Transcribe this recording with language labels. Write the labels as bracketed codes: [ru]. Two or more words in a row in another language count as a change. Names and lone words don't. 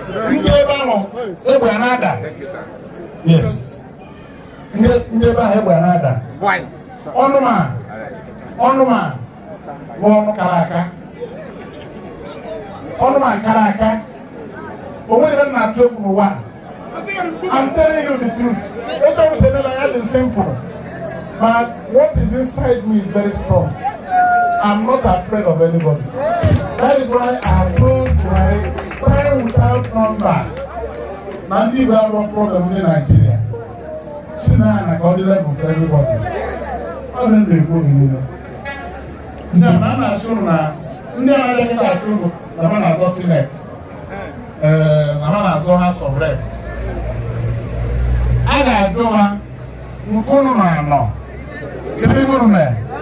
[ig] Ndị ebe ahụ, egbe a na-ada. Yes. Ndị, ndị ebe ahụ egbe a na-ada. Ọnụ ma, ọnụ ma bụ ọnụ kara aka. Ọnụ ma kara aka. O nweghị ebe m na-atụ egwu n'ụwa. [en] I'm telling you the truth. [ig] Etu ọbụla ebe na ya dị simple. [en] But what is inside me is very strong. I'm not afraid of anybody. That is why I told Buhari, time without number. [ig] Na ndị Igbo abụrụ problem ndị Nigeria. Si na ya na ka ọ dị [en] level for everybody. [ig] Ọ dị ndụ ekwu oge niile. Ndị a na-asị unu na, ndị a na-adịghị asị unu na ha na-azọ Senate. Eh, na ha na-azọ House of Rep. A ga-ajụ ha, nke unu na-anọ. Kedu ihe unu mee?